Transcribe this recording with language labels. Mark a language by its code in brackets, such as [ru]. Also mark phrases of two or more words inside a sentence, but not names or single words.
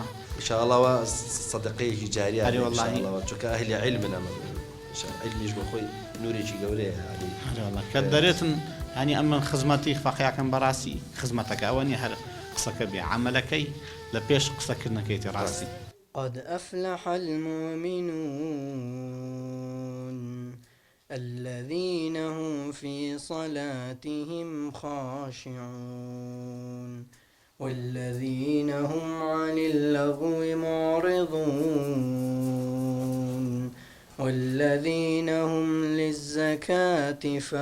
[ckb] ئینشاءڵڵەوە سەدەقەیەکی جاریە چونکە ئەهلی عیلمن ئەمە عیلمیش بۆ خۆی نورێکی گەورەیە کە دەرێتن هەنی ئەمە خزمەتی فەقیەکەم بەڕاستی خزمەتەکە ئەوە نیە هەر قسەکە بێ عەمەلەکەی لە پێش قسەکردنەکەیتی ڕاستی [ar] قد أفلح المؤمنون الذين هم في صلاتهم خاشعون والذين هم عن اللغو معرضون والذين هم للزكاة